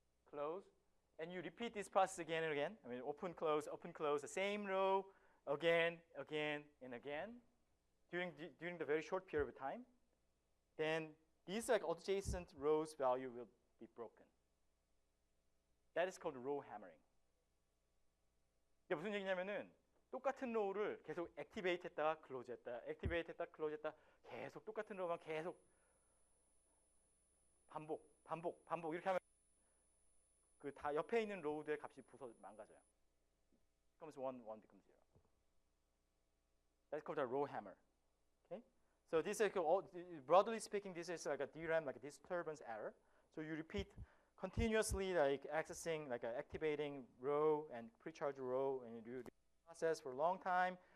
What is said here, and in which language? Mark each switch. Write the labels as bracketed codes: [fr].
[en] Close, and you repeat this process again and again. I mean, open, close, the same row again, and again during the very short period of time. Then these like adjacent rows value will be broken. That is called row hammering. [ko] 이게 무슨 얘기냐면은 똑같은 로우를 계속 액티베이트 했다가 클로즈 했다, 액티베이트 했다, 클로즈 했다, 계속 똑같은 로우만 계속 반복 이렇게 하면 그 다 옆에 있는 로우들의 값이 망가져요. [en] Becomes one becomes zero. That's called a row hammer. Okay, so this is broadly speaking, this is like a DRAM like a disturbance error. So you repeat continuously like accessing like activating row and pre-charge row, and you do the process for a long time.